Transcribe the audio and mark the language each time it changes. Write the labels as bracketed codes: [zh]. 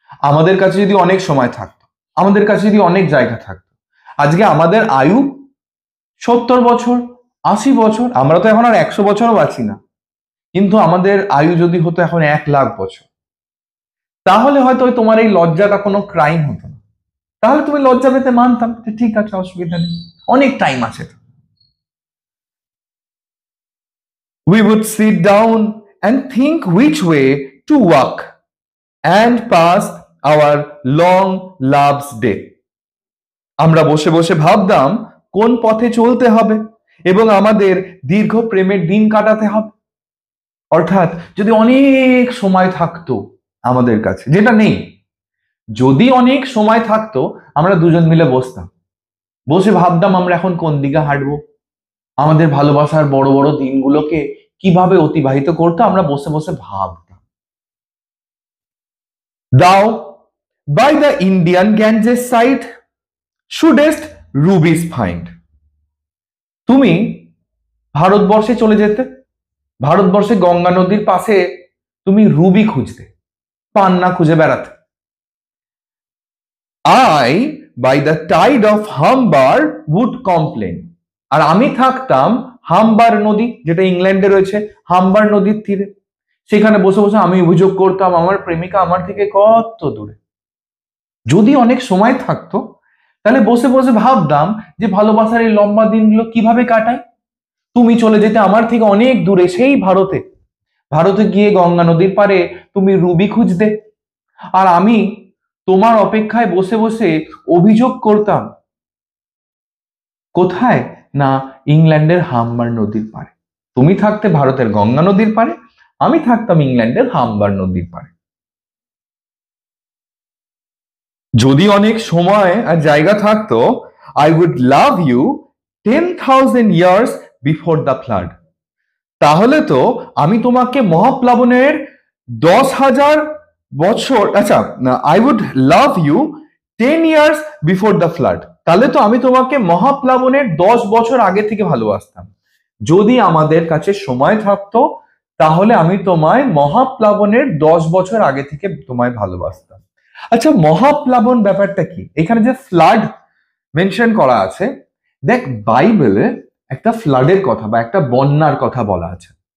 [bn] আমাদের কাছে যদি অনেক সময় থাকতো, আমাদের কাছে যদি অনেক জায়গা থাকতো, আজকে আমাদের আয়ু 70 বছর, 80 বছর, আমরা তো এখন আর 100 বছরও বাঁচি না, কিন্তু আমাদের আয়ু যদি হতো এখন 1,00,000 বছর, তাহলে হয়তো তোমার এই লজ্জাটা কোনো ক্রাইম হতো না। তাহলে তুমি লজ্জা পেতে মানতাম যে ঠিক আছে, অসুবিধা নেই, অনেক টাইম আছে। [en] We would sit down and think which way to walk and pass our long love's day. [bn] আমরা বসে বসে ভাবতাম কোন পথে চলতে হবে এবং আমাদের দীর্ঘ প্রেমের দিন কাটাতে হবে। অর্থাৎ যদি অনেক সময় থাকতো আমাদের কাছে, যেটা নেই, যদি অনেক সময় থাকতো আমরা দুজন মিলে বসতাম, বসে ভাবতাম আমরা এখন কোন দিকে হাঁটবো, আমাদের ভালোবাসার বড় বড় দিনগুলোকে কিভাবে অতিবাহিত করতো, আমরা বসে বসে ভাবতাম। [en] Thou by the Indian Ganges side shouldest rubies find. [bn] তুমি ভারতবর্ষে চলে যেতে, ভারতবর্ষে গঙ্গা নদীর পাশে তুমি রুবি খুঁজতে, পান্না খুঁজে বেড়াতে। [en] I by the tide of Humber would complain. [bn] আর আমি থাকতাম হাম্বার নদী, যেটা ইংল্যান্ডে রয়েছে, হাম্বার নদীর তীরে, সেখানে বসে বসে আমি অভিযোগ করতাম আমার প্রেমিকা আমার থেকে কত দূরে। যদি অনেক সময় থাকতো তাহলে বসে বসে ভাবতাম যে ভালোবাসার এই লম্বা দিনগুলো কিভাবে কাটাই। তুমি চলে যেতে আমার থেকে অনেক দূরে, সেই ভারতে, ভারতে গিয়ে গঙ্গা নদীর পারে তুমি রুবি খুঁজতে, আর আমি তোমার অপেক্ষায় বসে বসে অভিযোগ করতাম কোথায়, না ইংল্যান্ডের হাম্বার নদীর পারে। তুমি থাকতে ভারতের গঙ্গা নদীর পারে, আমি থাকতাম ইংল্যান্ডের হাম্বার নদীর পারে। যদি অনেক সময় আর জায়গা থাকতো, [en] I would love you 10,000 years before the flood. [bn] তাহলে তো আমি তোমাকে মহাপ্লাবনের 10,000 বছর, আচ্ছা, [en] I would love you 10 years before the flood. [bn] তাহলে তো আমি তোমাকে মহাপ্লাবনের 10 বছর আগে থেকে ভালোবাসতাম। যদি আমাদের কাছে সময় থাকতো তাহলে আমি তোমায় মহাপ্লাবনের 10 বছর আগে থেকে তোমায় ভালোবাসতাম। আচ্ছা, মহাপ্লাবন ব্যাপারটা কি? এখানে যে ফ্লাড মেনশন করা আছে, দেখ বাইবেলে একটা ফ্লাডের কথা বা একটা বন্যার কথা বলা আছে।